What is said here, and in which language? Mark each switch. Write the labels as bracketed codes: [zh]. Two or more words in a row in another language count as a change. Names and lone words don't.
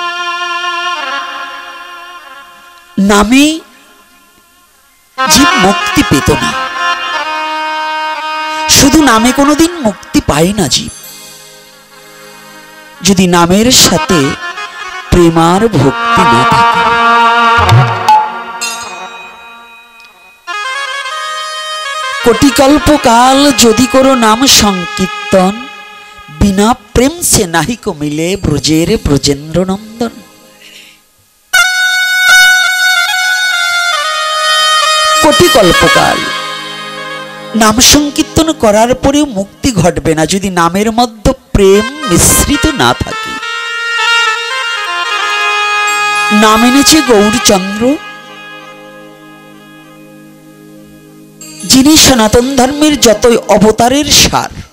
[bn] নামে জীব মুক্তি পেত না, শুধু নামে কোনোদিন মুক্তি পায় না জীব, যদি নামের সাথে প্রেমার ভক্তি না থাকে। কোটিকল্প কাল যদি করো নাম সংকীর্তন বিনা প্রেম সে নাহি কো মিলে ব্রজের ব্রজেন্দ্র নন্দন। কোটিকল্প কাল নাম সংকীর্তন করার পরেও মুক্তি ঘটবে না যদি নামের মধ্যে প্রেম মিশ্রিত না থাকে। নাম এনেছে গৌরচন্দ্র, যিনি সনাতন ধর্মের যতই অবতারের সার।